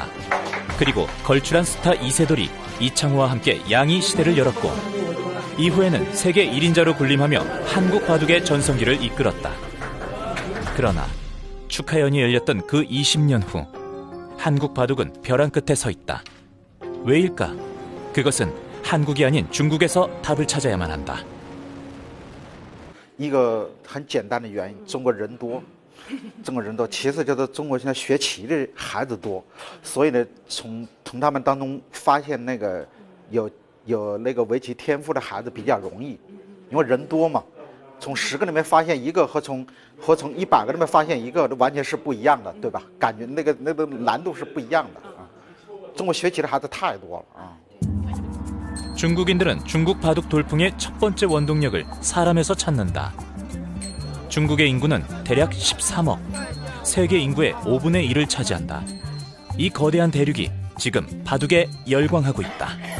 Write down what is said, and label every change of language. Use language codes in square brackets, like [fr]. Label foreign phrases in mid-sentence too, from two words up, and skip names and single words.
[ko] 그리고 걸출한 스타 이세돌이 이창호와 함께 양이 시대를 열었고, 이후에는 세계 1인자로 군림하며 한국 바둑의 전성기를 이끌었다. 그러나 축하연이 열렸던 그 20년 후 한국 바둑은 벼랑 끝에 서 있다. 왜일까? 그것은 한국이 아닌 중국에서 답을 찾아야만 한다. [zh] 一个很简单的原因，中国人多，其次就是中国现在学棋的孩子多，所以呢，从他们当中发现那个有那个围棋天赋的孩子比较容易，因为人多嘛，从10个里面发现一个和从100个里面发现一个完全是不一样的，对吧？感觉那个难度是不一样的啊。中国学棋的孩子太多了啊。 [ko] 중국인들은 중국 바둑 돌풍의 첫 번째 원동력을 사람에서 찾는다. 중국의 인구는 대략 13억, 세계 인구의 5분의 1을 차지한다. 이 거대한 대륙이 지금 바둑에 열광하고 있다.